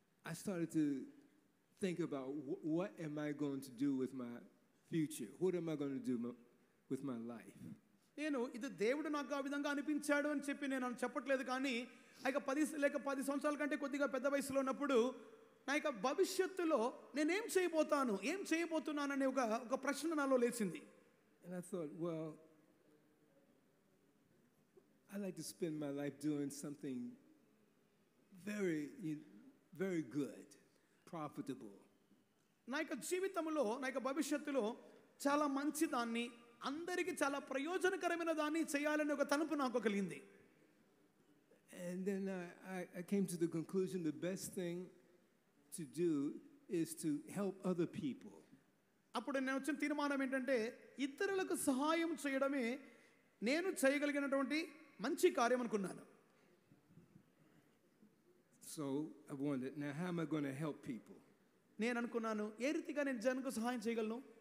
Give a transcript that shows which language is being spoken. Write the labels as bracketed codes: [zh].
[en] I started to think about what am I going to do with my future? What am I going to do with my life? [te] నేను ఇది దేవుడు నాకు ఆ విధంగా అనిపించాడు అని చెప్పి నేను చెప్పట్లేదు, కానీ ఆ యొక్క 10 సంవత్సరాల కంటే కొద్దిగా పెద్ద వయసులో ఉన్నప్పుడు నా యొక్క భవిష్యత్తులో నేనేం చేయబోతున్నాననే ఒక ప్రశ్న నాలో లేచింది. [en] And I thought, well, I like to spend my life doing something very, very good, profitable. [te] నా యొక్క జీవితంలో, నా యొక్క భవిష్యత్తులో చాలా మంచి దాన్ని, అందరికీ చాలా ప్రయోజనకరమైన దాన్ని చేయాలని ఒక తలంపు నాకు కలిగింది. [en] And then I came to the conclusion the best thing to do is to help other people. [te] అప్పుడు నేను వచ్చిన తీర్మానం ఏంటంటే ఇతరులకు సహాయం చేయడమే నేను చేయగలిగినటువంటి మంచి కార్యం అనుకున్నాను. [en] So I wondered, now how am I going to help people? [te] నేను అనుకున్నాను, ఏ రీతిగా నేను జనానికి సహాయం చేయగలను?